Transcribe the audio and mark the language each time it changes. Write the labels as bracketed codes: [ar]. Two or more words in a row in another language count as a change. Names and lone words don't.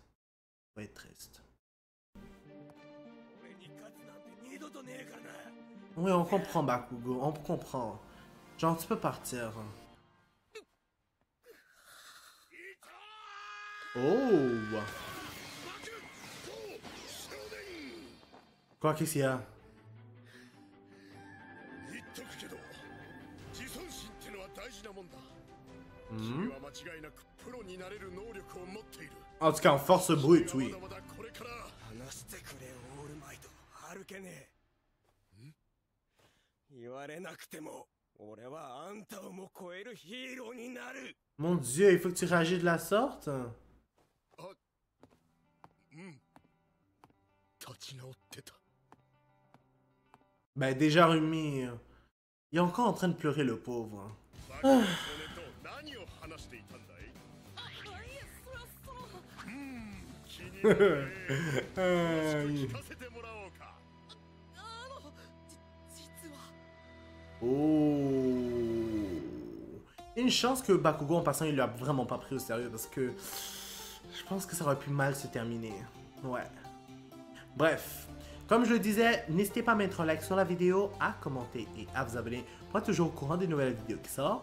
[fr] Il faut être triste. Oui, on comprend Bakugo. On comprend. Genre, tu peux partir. Oh! Quoi, qu'est-ce qu'il y a? [ja] 言っとくけど、自尊心ってのは大事なもんだ。 Hmm? 君は間違いなくプロになれる能力を持っている。 [fr] En tout cas, en force brute, oui. [ja] まだまだこれから話してくれオールマイト。歩けねえ。言われなくても、俺はあんたをも超えるヒーローになる。 [fr] Mon Dieu, il faut que tu réagisses de la sorte? [ja] 立ち直ってた。 [fr] Ben déjà Rumi, il est encore en train de pleurer le pauvre. [ja] バカな少年と何を話していたんだい？いえ、それはその。気になるね。聞かせてもらおうか。実は。 Oh. [fr] Une chance que Bakugo en passant il l'a vraiment pas pris au sérieux parce que je pense que ça aurait pu mal se terminer. Ouais. Bref. Comme je le disais, n'hésitez pas à mettre un like sur la vidéo, à commenter et à vous abonner pour être toujours au courant des nouvelles vidéos qui sortent.